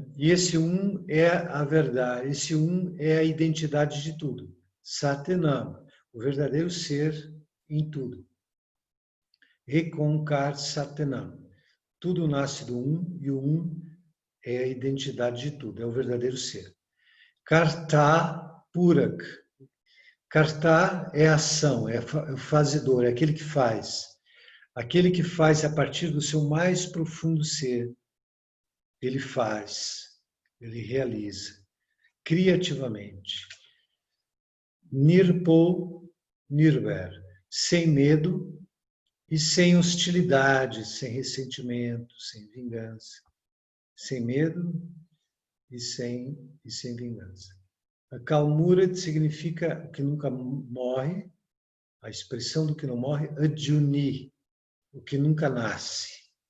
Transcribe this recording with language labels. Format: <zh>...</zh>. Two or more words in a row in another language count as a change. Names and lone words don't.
<pt>E esse um é a verdade, esse um é a identidade de tudo. Satanam, o verdadeiro ser em tudo.</pt> <pa>ੴ ਸਤਿਨਾਮੁ.</pa> <pt>Tudo nasce do um e o um é a identidade de tudo, é o verdadeiro ser.</pt> <pa>ਕਰਤਾ ਪੁਰਖੁ.</pa> <pt>Karta é a ação, é o fazedor, é aquele que faz. Aquele que faz a partir do seu mais profundo ser. Ele faz, ele realiza, criativamente.</pt> <pa>ਨਿਰਭਉ ਨਿਰਵੈਰੁ,</pa> <pt>sem medo e sem hostilidade, sem ressentimento, sem vingança. Sem medo e sem vingança. A Kalmurat significa o que nunca morre, a expressão do que não morre, Ajuni, o que nunca nasce.</pt>